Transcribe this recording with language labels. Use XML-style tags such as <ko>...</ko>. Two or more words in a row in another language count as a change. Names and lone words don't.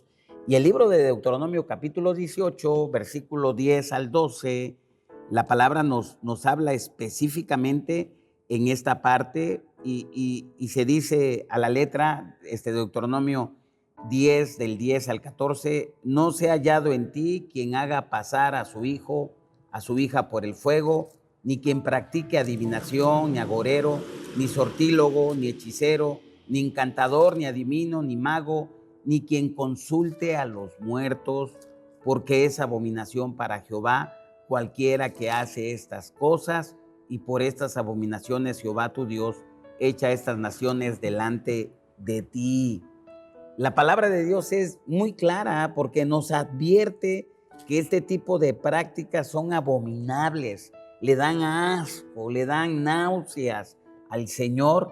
<es>Y el libro de Deuteronomio capítulo 18, versículo 10 al 12, la palabra nos habla específicamente en esta parte y se dice a la letra, Deuteronomio 10, del 10 al 14, no se ha hallado en ti quien haga pasar a su hijo, a su hija por el fuego, ni quien practique adivinación, ni agorero, ni sortílogo, ni hechicero, ni encantador, ni adivino, ni mago, ni quien consulte a los muertos, porque es abominación para Jehová cualquiera que hace estas cosas, y por estas abominaciones Jehová tu Dios echa estas naciones delante de ti. La palabra de Dios es muy clara porque nos advierte que este tipo de prácticas son abominables, le dan asco, le dan náuseas al Señor.</es>